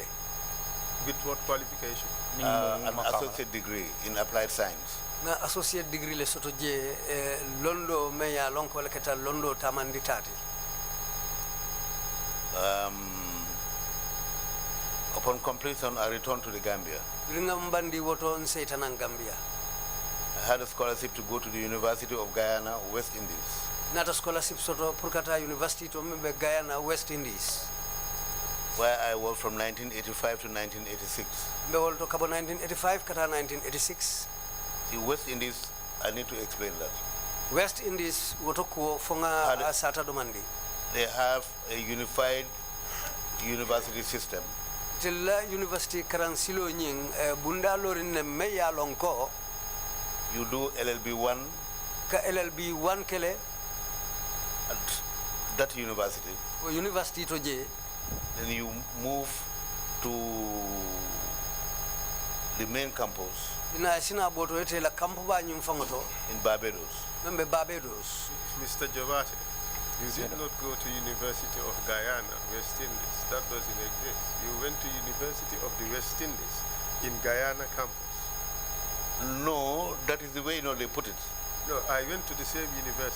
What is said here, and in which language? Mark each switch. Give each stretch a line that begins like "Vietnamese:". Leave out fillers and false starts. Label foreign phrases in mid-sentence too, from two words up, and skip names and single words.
English: With what qualification? An associate degree in applied science.
Mandingo: Na
English: associate degree
Mandingo: le soto je londo meya lonko le keta londo tamanditati.
English: Upon completion, I returned to the Gambia.
Mandingo: Ringa mbandi woto nseitana Gambia.
English: I had a scholarship to go to the University of Guyana, West Indies.
Mandingo: Nata scholarship soto purkata University to membe Guyana, West Indies.
English: Where I was from 1985 to 1986.
Mandingo: Bewol to kabo 1985 kata 1986.
English: The West Indies, I need to explain that.
Mandingo: West Indies wotokuo fonga sata domandi.
English: They have a unified university system.
Mandingo: Tilla University karansilo nying bunda lorin meya lonko.
English: You do LLB 1
Mandingo: Ka LLB 1 kele
English: at that university.
Mandingo: o university to je.
English: Then you move to the main campus.
Mandingo: Ina sina boto ete la campo ba nyum fangoto
English: in Barbados.
Mandingo: membe Barbados.
English: Mr. Jovate, you did not go to University of Guyana, West Indies. That doesn't exist. You went to University of the West Indies in Guyana campus. No, that is the way they put it. No, I went to the same university.